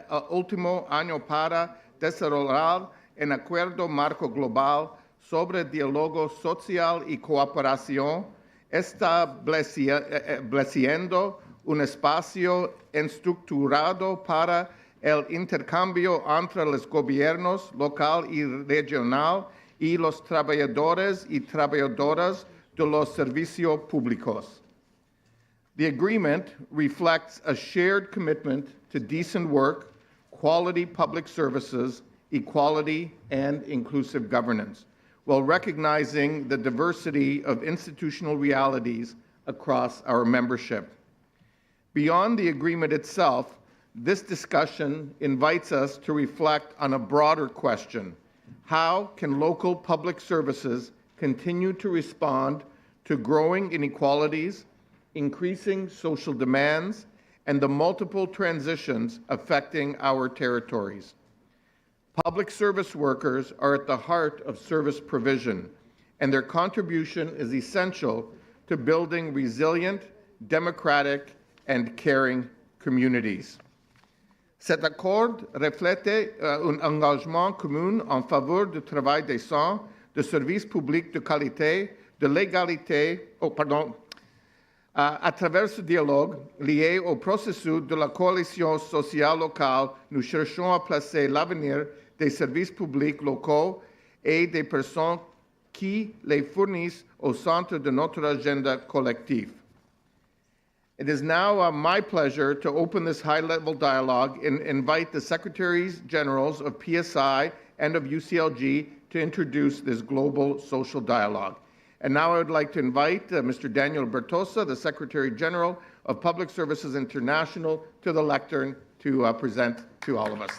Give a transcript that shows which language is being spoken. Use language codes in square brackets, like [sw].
[es] último año para desarrollar un acuerdo marco global sobre diálogo social y cooperación, estableciendo un espacio estructurado para el intercambio entre los gobiernos local y regional y los trabajadores y trabajadoras de los servicios públicos. [en] The agreement reflects a shared commitment to decent work, quality public services, equality, and inclusive governance, while recognizing the diversity of institutional realities across our membership. Beyond the agreement itself, this discussion invites us to reflect on a broader question: how can local public services continue to respond to growing inequalities, increasing social demands, and the multiple transitions affecting our territories? Public service workers are at the heart of service provision, and their contribution is essential to building resilient, democratic, and caring communities. [fr] Cet accord reflète un engagement commun en faveur du travail décent, de services publics de qualité, de l'égalité, à travers ce dialogue lié au processus de la coalition sociale locale, nous cherchons à placer l'avenir des services publics locaux et des personnes qui les fournissent au centre de notre agenda collective. [en] It is now my pleasure to open this high-level dialogue and invite the Secretaries Generals of PSI and of UCLG to introduce this global social dialogue. And now I would like to invite Mr. Daniel Bertosa, the Secretary General of Public Services International, to the lectern to present to all of us.